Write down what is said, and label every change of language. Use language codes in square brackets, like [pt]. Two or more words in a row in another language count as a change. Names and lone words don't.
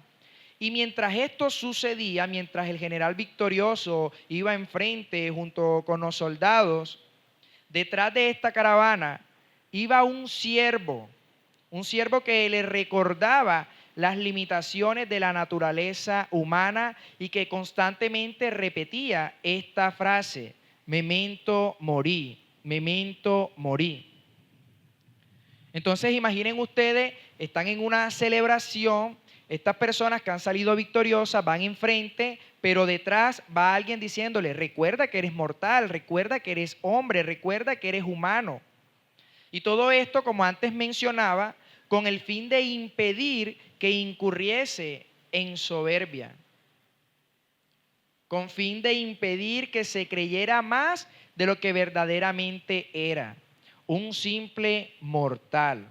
[es] Y mientras esto sucedía, mientras el general victorioso iba enfrente junto con los soldados, detrás de esta caravana iba un siervo que le recordaba las limitaciones de la naturaleza humana y que constantemente repetía esta frase, [la] memento mori, memento mori. [es] Entonces imaginen ustedes, están en una celebración, estas personas que han salido victoriosas van enfrente, pero detrás va alguien diciéndole, recuerda que eres mortal, recuerda que eres hombre, recuerda que eres humano. Y todo esto, como antes mencionaba, con el fin de impedir que incurriese en soberbia, con fin de impedir que se creyera más de lo que verdaderamente era, un simple mortal.